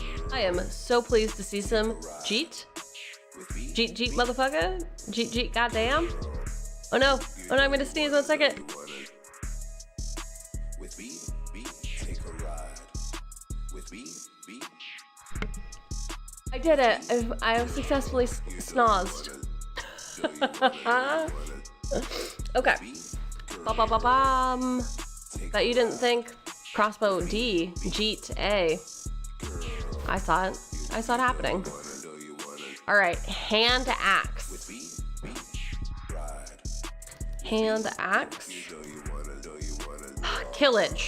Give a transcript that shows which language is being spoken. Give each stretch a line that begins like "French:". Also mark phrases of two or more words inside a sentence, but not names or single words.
English: I am so pleased to see some Jeet. Jeet, Jeet, motherfucker. Jeet, Jeet, goddamn. Oh no, I'm gonna sneeze 1 second. I did it. I have successfully snozzed. Okay. Ba-ba-ba-bam. Bet you didn't think crossbow D, Jeet A. I saw it. I saw it happening. All right, hand axe. Hand axe. Killage.